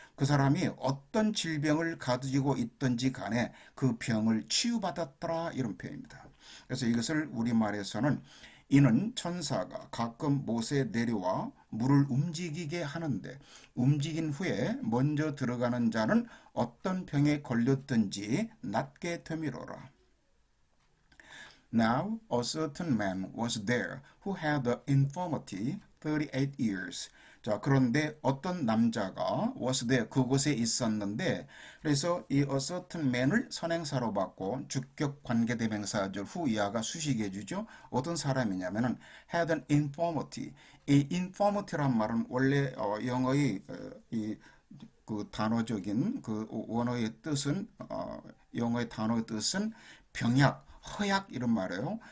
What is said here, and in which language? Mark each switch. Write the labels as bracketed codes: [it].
[ko] 그 사람이 어떤 질병을 가지고 있든지 간에 그 병을 치유받았더라 이런 표현입니다. 그래서 이것을 우리말에서는 이는 천사가 가끔 못에 내려와 물을 움직이게 하는데 움직인 후에 먼저 들어가는 자는 어떤 병에 걸렸든지 낫게 되미로라. [en] Now a certain man was there who had the infirmity 38 years. [ko] 자, 그런데 어떤 남자가 [en] was there [ko] 그곳에 있었는데 그래서 이 [en] a certain man [ko] 을 선행사로 받고 주격 관계대명사절 후 이하가 수식해 주죠. 어떤 사람이냐면은 [en] had an infirmity [ko] 이 infirmity란 말은 원래 영어의 그 단어적인 그 원어의 뜻은 영어의 단어의 뜻은 병약, 허약 이런 말이에요.